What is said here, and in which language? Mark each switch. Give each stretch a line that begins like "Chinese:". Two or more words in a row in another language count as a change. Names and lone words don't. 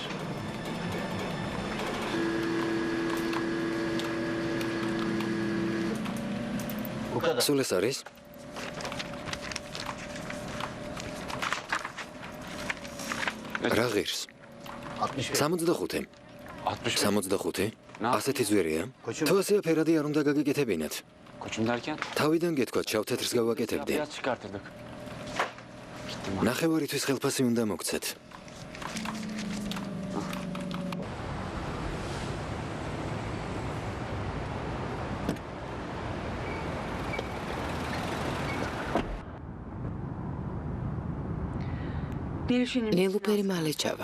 Georgian: სულ ეს არის? რა ღირს? 65. 65? ასეთი ზვერია? თუ ასე ფერადი არ უნდა გაგიკეთებინათ.
Turkish: Koçum derken?
Georgian: თავიდან გეთქვათ, შავთეთრს გავაკეთებდი.
Turkish: Biraz çıkartırdık.
Georgian: ნახევარითვის ხელფასი უნდა მოგცეთ. ნილუფერი მალე ჩავა.